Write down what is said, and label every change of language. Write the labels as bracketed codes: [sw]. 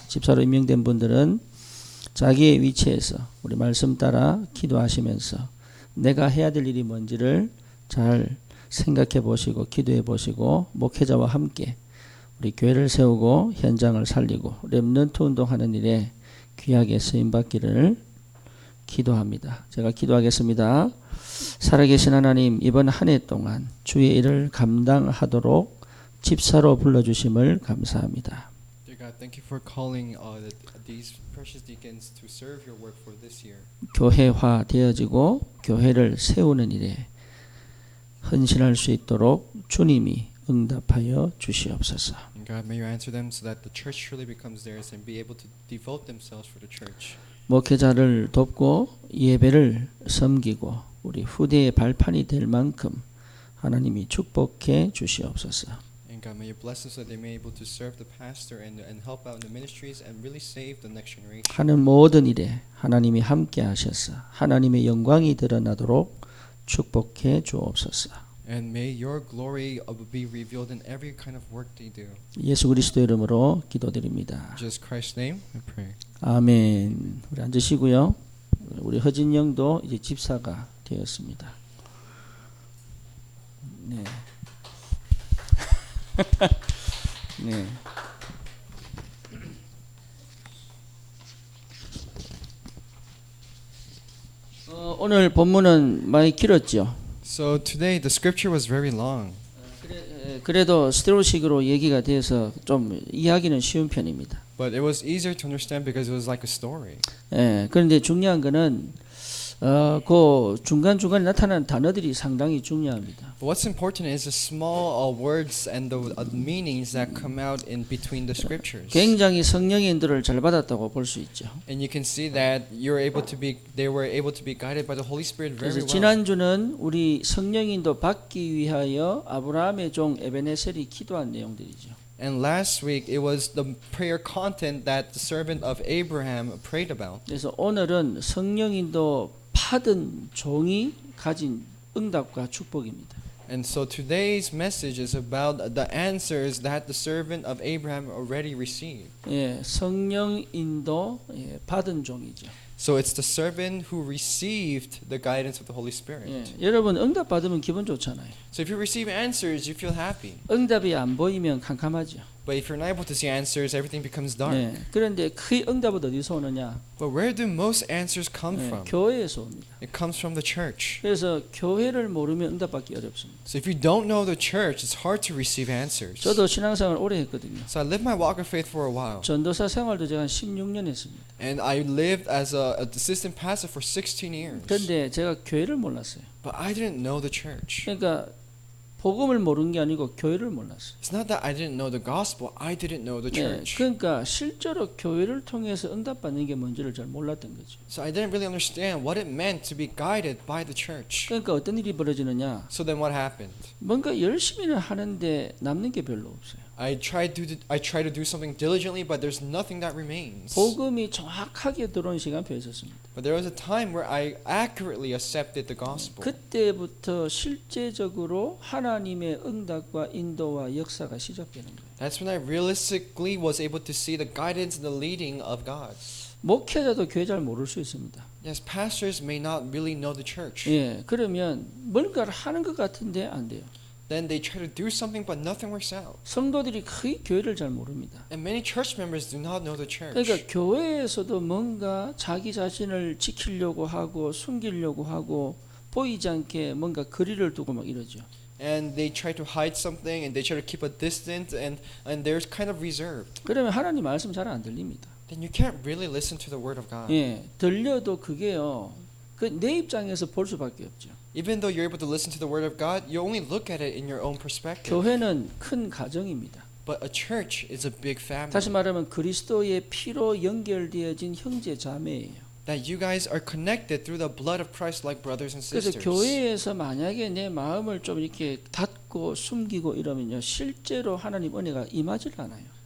[ko] 집사로 임명된 분들은 자기의 위치에서 우리 말씀 따라 기도하시면서 내가 해야 될 일이 뭔지를 잘 생각해 보시고 기도해 보시고 목회자와 함께 우리 교회를 세우고 현장을 살리고 렘넌트 운동하는 일에 귀하게 쓰임받기를 기도합니다. 제가 기도하겠습니다. 살아계신 하나님, 이번 한 해 동안 주의 일을 감당하도록 집사로 불러주심을 감사합니다. [en] Dear God, thank you for calling these precious deacons to serve your work for this year. [ko] 교회화되어지고 교회를 세우는 일에 헌신할 수 있도록 주님이 응답하여 주시옵소서. [en] And God, may you answer them so that the church truly becomes theirs and be able to devote themselves for the church. [ko] 목회자를 돕고 예배를 섬기고 우리 후대의 발판이 될 만큼 하나님이 축복해 주시옵소서. [en] And God, may you bless them so that they may be able to serve the pastor and help out in the ministries and really save the next generation. [ko] 하는 모든 일에 하나님이 함께 하셔서 하나님의 영광이 드러나도록 축복해 주옵소서. [en] And may your glory be revealed in every kind of work they do. [ko] 예수 그리스도 이름으로 기도드립니다. [en] In Jesus Christ's name, I pray. [ko] 아멘. 우리 앉으시고요. 우리 허진영도 이제 집사가 되었습니다. 네. 네. 오늘 본문은 많이 길었죠. [en] So today the scripture was very long. [ko] 그래도 스테로식으로 얘기가 돼서 좀 이해하기는 쉬운 편입니다. [en] But it was easier to understand because it was like a story. [ko] 예, 그런데 중요한 거는 그 중간 중간에 나타나는 단어들이 상당히 중요합니다. [en] But what's important is the small words and the meanings that come out in between the scriptures. [ko] 굉장히 성령의 인도를 잘 받았다고 볼 수 있죠. [en] And you can see that they were able to be guided by the Holy Spirit very [ko] 그래서 [en] well. [ko] 지난주는 우리 성령 인도 받기 위하여 아브라함의 종 에베네셀이 기도한 내용들이죠. [en] And last week it was the prayer content that the servant of Abraham prayed about. [ko] 그래서 오늘은 성령 인도 받은 종이 가진 응답과 축복입니다. [en] And so today's message is about the answers that the servant of Abraham already received. [ko] 예, 성령 인도 받은 종이죠. [en] So it's the servant who received the guidance of the Holy Spirit. [ko] 예, 여러분 응답 받으면 기분 좋잖아요. [en] So if you receive answers, you feel happy. [ko] 응답이 안 보이면 캄캄하죠. [en] But if you're not able to see answers, everything becomes dark. [ko] 예, 그런데 그 응답은 어디서 오느냐? [en] But where do most answers come [ko] 예, [en] from? [ko] 교회에서 옵니다. [en] It comes from the church. [ko] 그래서 교회를 모르면 응답받기 어렵습니다. [en] So if you don't know the church, it's hard to receive answers. [ko] 저도 신앙생활 오래 했거든요. [en] So I lived my walk of faith for a while. [ko] 전도사 생활도 제가 한 16년 했습니다. [en] And I lived as an assistant pastor for 16 years. [ko] 그런데 제가 교회를 몰랐어요. [en] But I didn't know the church. [ko] 그러니까 복음을 모르는 게 아니고 교회를 몰랐어요. [en] It's not that I didn't know the gospel, I didn't know the church. [ko] 그러니까 실제로 교회를 통해서 응답받는 게 뭔지를 잘 몰랐던 거죠. [en] So I didn't really understand what it meant to be guided by the church. [ko] 그러니까 어떤 일이 벌어지느냐? [en] So then what happened? [ko] 뭔가 열심히는 하는데 남는 게 별로 없어요. [en] I try to do something diligently, but there's nothing that remains. [ko] 복음이 정확하게 들어온 시간표에 있었습니다. [en] But there was a time where I accurately accepted the gospel. [ko] 그때부터 실제적으로 하나님의 응답과 인도와 역사가 시작되는 거예요. [en] That's when I realistically was able to see the guidance and the leading of God. [ko] 목회자도 교회 잘 모를 수 있습니다. [en] Yes, pastors may not really know the church. [ko] 예, 그러면 뭔가를 하는 것 같은데 안 돼요. [en] Then they try to do something, but nothing works out. [ko] 성도들이 거의 교회를 잘 모릅니다. [en] And many church members do not know the church. [ko] 그러니까 교회에서도 뭔가 자기 자신을 지키려고 하고 숨기려고 하고 보이지 않게 뭔가 거리를 두고 막 이러죠. [en] And they try to hide something, and they try to keep a distance, and they're kind of reserved. [ko] 그러면 하나님 말씀 잘 안 들립니다. [en] Then you can't really listen to the word of God. [ko] 예, 들려도 그게요. 그 내 입장에서 볼 수밖에 없죠. [en] Even though you're able to listen to the word of God, you only look at it in your own perspective. [ko] 교회는 큰 가정입니다. [en] But a church is a big family. [ko] 다시 말하면 그리스도의 피로 연결되어진 형제 자매예요. [en] That you guys are connected through the blood of Christ like brothers and [ko] 그래서 [en] sisters. [ko] 교회에서 만약에 내 마음을 좀 이렇게 닫고 숨기고 이러면요, 실제로 하나님 은혜가 임하질 않아요.